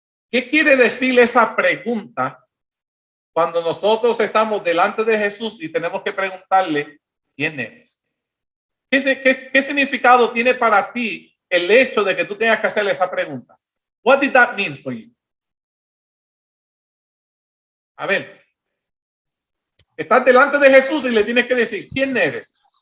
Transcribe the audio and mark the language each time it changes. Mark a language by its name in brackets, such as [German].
[Spanish] ¿Qué quiere decir esa pregunta cuando nosotros estamos delante de Jesús y tenemos que preguntarle quién es? ¿Qué significado tiene para ti el hecho de que tú tengas que hacerle esa pregunta? [English] What did that mean for you? [Spanish] A ver. Estás delante de Jesús y le tienes que decir, ¿quién eres?